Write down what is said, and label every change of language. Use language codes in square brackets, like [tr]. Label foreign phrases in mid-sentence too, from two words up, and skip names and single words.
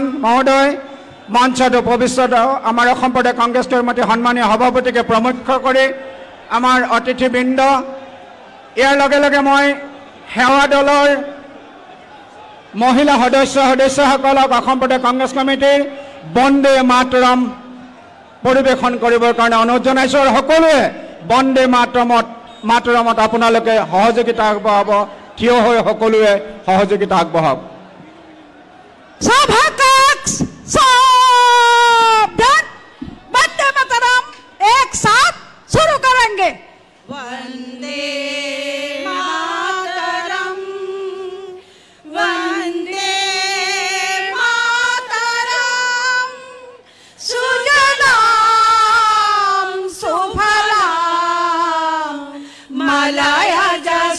[as] মহোদয়, মঞ্চত উপবিষ্ট আমাৰ অসম প্ৰদেশ কংগ্ৰেছ কমিটিৰ সন্মানীয় সভাপতিকে প্ৰমুখ্য কৰি আমাৰ অতিথিবৃন্দ, ইয়াৰ লগে লগে মই সেৱা দলৰ মহিলা সদস্যসকলক অসম প্ৰদেশ কংগ্ৰেছ কমিটিৰ বন্দে মাতৰম পৰিৱেশন কৰিবৰ কাৰণে অনুৰোধ জনাইছোঁ। আৰু সকলোৱে বন্দে মাতৰমত আপোনালোকে সহযোগিতা আগবঢ়াব, থিয় হৈ সকলোৱে সহযোগিতা আগবঢ়াওক। [hi] वंदे मातरम एक साथ शुरू करेंगे। [sa] वंदे मातरम, वंदे मातरम, सुजलाम सुफलाम मलयज